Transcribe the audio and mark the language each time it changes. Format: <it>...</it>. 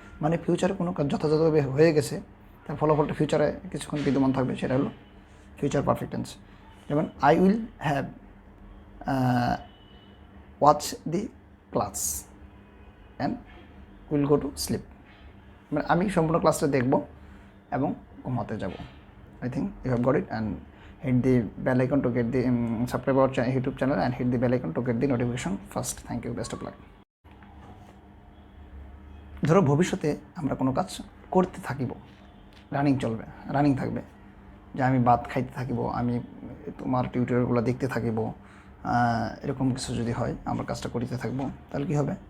<bn>মানে ফিউচারে কোনো কাজ যথাযথভাবে হয়ে গেছে, তার ফলাফলটা ফিউচারে কিছুক্ষণ বিদ্যমান থাকবে, সেটা হলো ফিউচার পারফেক্ট টেন্স।</bn> <en>যেমন I will have watch the class and will go to sleep.</en> <bn>মানে আমি সম্পূর্ণ ক্লাসটা দেখব এবং ঘুমাতে যাব।</bn> <en>I think you have got it, and hit the bell icon to get the subscribe our YouTube channel and hit the bell icon to get the notification first. Thank you, best of luck.</en> <bn>ধরো ভবিষ্যতে আমরা কোনো কাজ করতে থাকিব, running থাকবে, যে আমি ভাত খাইতে থাকিব, আমি তোমার টিউটোরিয়ালগুলো দেখতে থাকিব, এরকম কিছু যদি হয়, আমরা কাজটা করিতে থাকবো, তাহলে কী হবে?</bn>